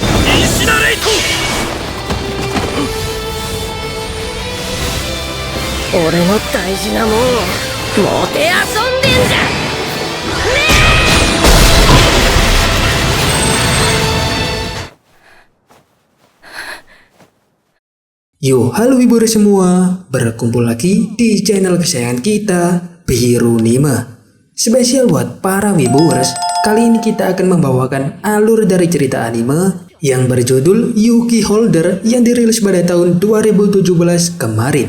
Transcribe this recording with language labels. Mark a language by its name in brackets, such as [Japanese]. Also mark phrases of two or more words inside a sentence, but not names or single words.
[Japanese] シナレイト。俺の大事なもんをもてあそんでんじゃ。 [Indonesian] Yo, halo wibu semua, berkumpul lagi di channel kesayangan kita, Biru Nima. Spesial buat para wibers, kali ini kita akan membawakan alur dari cerita anime yang berjudul Yuki Holder yang dirilis pada tahun 2017 kemarin.